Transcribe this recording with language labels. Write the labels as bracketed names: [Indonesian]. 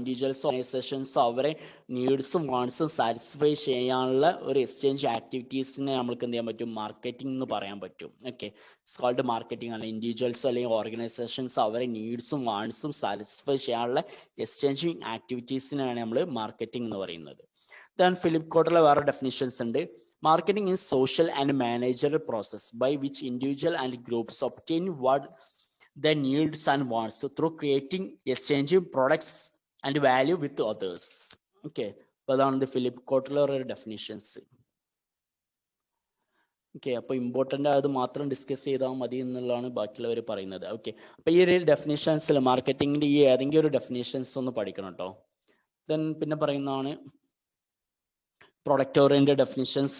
[Malayalam] ഇൻഡിവിജ്വൽസും ഓർഗനൈസേഷൻസും അവരെ നീഡ്സും വാണ്ട്സും സാറ്റിസ്ഫൈ ചെയ്യാനുള്ള ഒരു എക്സ്ചേഞ്ച് ആക്ടിവിറ്റീസിനെ നമുക്ക് എന്ത് ചെയ്യാൻ പറ്റും? മാർക്കറ്റിംഗ് എന്ന് പറയാൻ പറ്റും. ഓക്കെ, ഇറ്റ്സ് കോൾഡ് മാർക്കറ്റിംഗ് ആണ്. ഇൻഡിവിജ്വൽസ് അല്ലെങ്കിൽ ഓർഗനൈസേഷൻസ് അവരെ നീഡ്സും വാണ്ട്സും സാറ്റിസ്ഫൈ ചെയ്യാനുള്ള എക്സ്ചേഞ്ചിങ് ആക്ടിവിറ്റീസിനാണ് നമ്മൾ മാർക്കറ്റിംഗ് എന്ന് പറയുന്നത്. ദെൻ ഫിലിപ്പ് കോട്ട്ലർ വേറെ ഡെഫിനിഷൻസ് ഉണ്ട്. [English] Marketing is social and managerial process by which individual and groups obtain what their needs and wants through creating, exchanging products and value with others. [Malayalam] Okay, അപ്പോൾ അതാണ് Philip Kotler definitions. Okay, അപ്പോൾ important ആയത് മാത്രം discuss ചെയ്താൽ മതി എന്നുള്ളതാണ് ബാക്കിയുള്ളവർ പറയുന്നത്. ഓക്കെ, അപ്പോൾ ഈ ഒരു ഡെഫിനിഷൻസിൽ മാർക്കറ്റിംഗിൻ്റെ ഈ ഏതെങ്കിലും ഒരു ഡെഫിനിഷൻസ് ഒന്ന് പഠിക്കണം കേട്ടോ. ദെൻ പിന്നെ പറയുന്നതാണ് പ്രൊഡക്റ്റ് ഓറിയന്റഡ് ഡെഫിനിഷൻസ്.